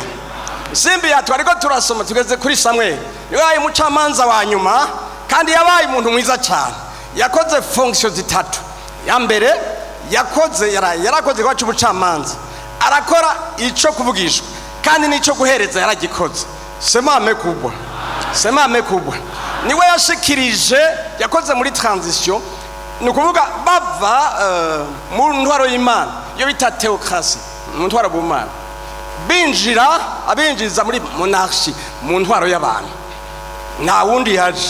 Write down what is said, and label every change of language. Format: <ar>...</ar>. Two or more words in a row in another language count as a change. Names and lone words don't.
<rn>Simbi yatwa ariko turasoma tugeze kuri Samuel. Yabaye umucamanza wa nyuma kandi yabaye umuntu mwiza cyane. Yakoze fonction zitatu. Ya mbere yarakoze kwacu ubucamanza, arakora ico kuvugishwa kandi nico guhereza yaragikoze.</rn> <sw>Sema amekubwa, sema amekubwa.</sw> <rn>Niwe yashikirije yakoze muri transition, ni kuvuga bava mu ntwaro y'Imana yo bita theocracy, mu ntwaro bw'Imana abinjiza muri monarchy, mu ntwaro y'abantu. Nta wundi yaje.</rn>